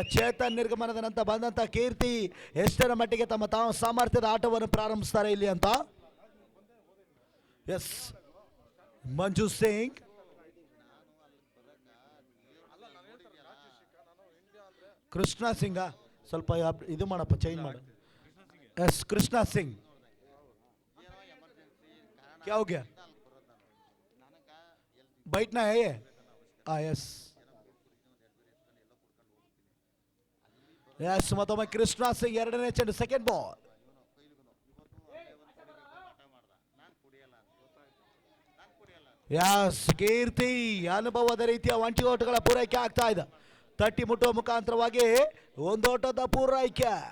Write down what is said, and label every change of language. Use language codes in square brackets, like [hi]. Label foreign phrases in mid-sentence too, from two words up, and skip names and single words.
[kn] ಚೇತನ್ ನಿರ್ಗಮನದ ನಂತರ ಬಂದಂತ ಕೀರ್ತಿ ಎಷ್ಟರ ಮಟ್ಟಿಗೆ ತಮ್ಮ ಸಾಮರ್ಥ್ಯದ ಆಟವನ್ನು ಪ್ರಾರಂಭಿಸ್ತಾರೆ ಇಲ್ಲಿ ಅಂತ. ಎಸ್, ಮಂಜು ಸಿಂಗ್ ಕೃಷ್ಣ ಸಿಂಗ ಸ್ವಲ್ಪ ಇದು ಮಾಡಪ್ಪ, ಚೇಂಜ್ ಮಾಡು. [hi] ಎಸ್, ಕೃಷ್ಣ ಸಿಂಗ್ क्या हो गया? बैठना है ये? [en] yes yes, [kn] ಮತ್ತೊಮ್ಮೆ ಕೃಷ್ಣ ಸಿಂಗ್ ಎರಡನೇ ಚೆಂಡು, [en] second ball. [kn] ಯಸ್, ಕೀರ್ತಿ ಅನುಭವದ ರೀತಿಯ ಒಂಟಿ ಓಟಗಳ ಪೂರೈಕೆ ಆಗ್ತಾ ಇದೆ. ತಟ್ಟಿ ಮುಟ್ಟುವ ಮುಖಾಂತರವಾಗಿ ಒಂದೋಟದ ಪೂರೈಕೆ.